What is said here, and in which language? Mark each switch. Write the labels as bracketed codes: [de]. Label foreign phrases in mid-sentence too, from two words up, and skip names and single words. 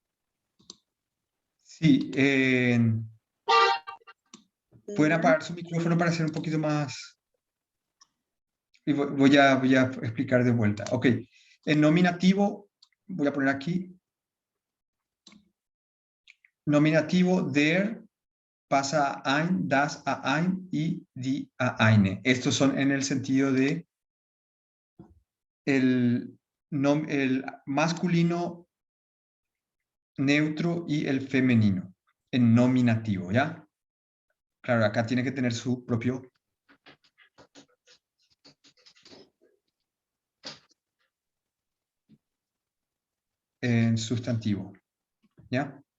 [es] Sí, pueden apagar su micrófono para hacer un poquito más. Y voy a explicar de vuelta. Ok, en nominativo, voy a poner aquí. Nominativo, der pasa a ein, das a ein y die a eine. Estos son en el sentido de el masculino, neutro y el femenino, en nominativo, ¿ya? Claro, acá tiene que tener su propio sustantivo, ¿ya?